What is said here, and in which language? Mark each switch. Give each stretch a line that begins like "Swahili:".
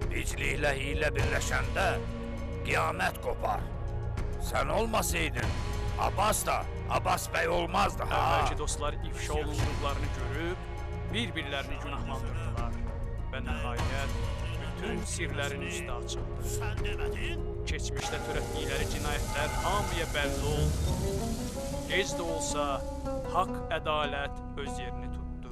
Azerbaijani: İcliklə hiylə birləşəndə qiyamət qopar.
Turkish: Sen olmasaydın Abbas Bey olmazdı ha.
Azerbaijani: Əvvəlki dostlar ifşa olunduqlarını görüb bir-birlərini günahlandırdılar və nəhayət bütün sirlərin üstü açıldı. Sən demədin? Keçmişdə törətdikləri cinayətlər hamıya bəlli oldu. Gec də olsa haqq, ədalət öz yerini tutdu.